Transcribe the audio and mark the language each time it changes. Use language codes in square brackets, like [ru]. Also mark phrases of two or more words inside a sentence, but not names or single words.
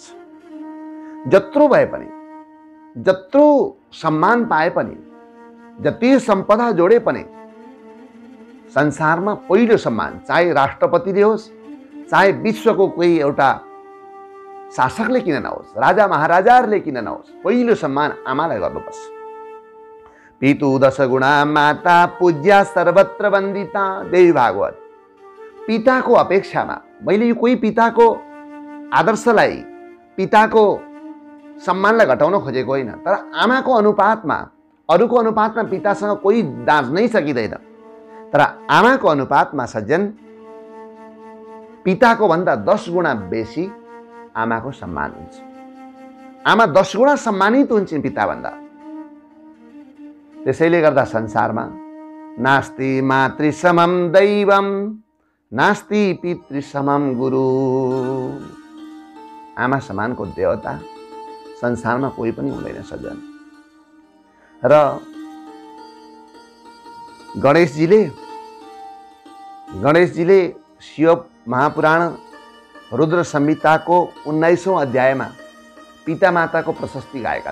[ne] जत्रो भए पनि, जत्रो सम्मान पाए पनि, जति सम्पदा जोडे पनि संसारमा पहिलो सम्मान, चाहे राष्ट्रपतिले होस्, चाहे विश्वको कोही एउटा शासकले किन नहोस्, राजा महाराजाहरूले किन नहोस्, पहिलो सम्मान आमालाई गर्नुपर्छ। [sa] पितु दश गुणा माता पूज्या सर्वत्र वन्दिता, देवी भागवत। [ne] पिताको अपेक्षामा मैले यो कोही पिताको आदर्शलाई, पिताको सम्मानलाई घटाउन खोजेको होइन, तर आमाको अनुपातमा, अरूको अनुपातमा पितासँग कोही दाँच्नै सकिँदैन, तर आमाको अनुपातमा सज्जन पिताको भन्दा 10 गुणा बेसी आमाको सम्मान हुन्छ। आमा 10 गुणा सम्मानित हुन्छन् पिताभन्दा। त्यसैले गर्दा संसारमा [sa] नास्ति मातृसमं दैवम, नास्ति पितृसमं गुरु। [ne] आमा समानको देवता संसारमा कोही पनि हुँदैन सज्जन। र गणेशजीले शिव महापुराण रुद्र संहिताको 19औं अध्यायमा पिता माताको प्रशस्ति गाएका